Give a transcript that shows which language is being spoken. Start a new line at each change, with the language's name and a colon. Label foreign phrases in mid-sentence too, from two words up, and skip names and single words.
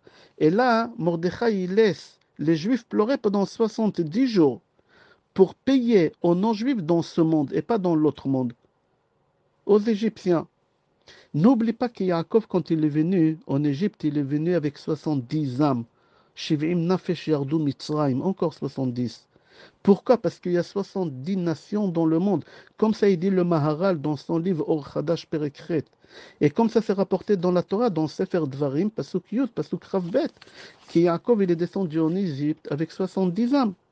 French: Et là, Mordechai il laisse les Juifs pleurer pendant 70 jours pour payer aux non-juifs dans ce monde et pas dans l'autre monde, aux Égyptiens. N'oublie pas que Yaakov, quand il est venu en Égypte, il est venu avec 70 âmes.
Hebrew: שבעים נפש ירדו מצרימה,
French: encore 70. Pourquoi? Parce qu'il y a 70 nations dans le monde. Comme ça, il dit le Maharal dans son livre Or Chadash Perekret. Et comme ça, c'est rapporté dans la Torah, dans Sefer Dvarim, Pasuk Yud, Pasuk Ravbet, que Yaakov, il est descendu en Égypte avec 70 âmes.